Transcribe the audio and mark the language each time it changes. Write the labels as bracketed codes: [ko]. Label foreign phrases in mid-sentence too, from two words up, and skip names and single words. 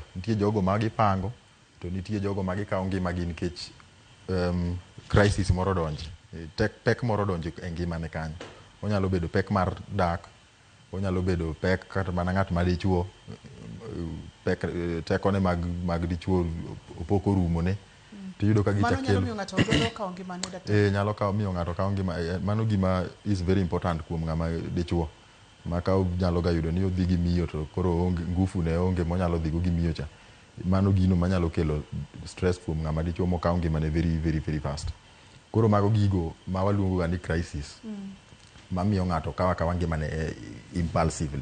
[luo] Nitie jogo ma gipango, to nitie jogo ma gikawo ngimagi nikech crisis moro donje, pek moro donje e ngimane kanyo. Onyalo bedo pek mar dak, onyalo bedo pek kata mana ng'at ma dichuo, pek tekone mag dichuo opoko rumone. Tiyudo ka gicha kelo. Mano nyalo miyo ng'ato dwaro kawo ngimane, daktari? Nyalo miyo ng'ato kawo ngima. Mano gima [en] is very important [luo] kuom ng'ama dichuo. Ma ka nyalo ga yudo ni odhi gi miyo to koro onge ngufu ne onge monyalo dhigo gi miyo cha. Mano gino manyalo kelo stress kuom ng'ama dichuo mokawo ngimane [en] very fast. [luo] Koro mago gigo ma waluongo ga ni crisis. Mamiyo ng'ato kawo ngimane impulsively.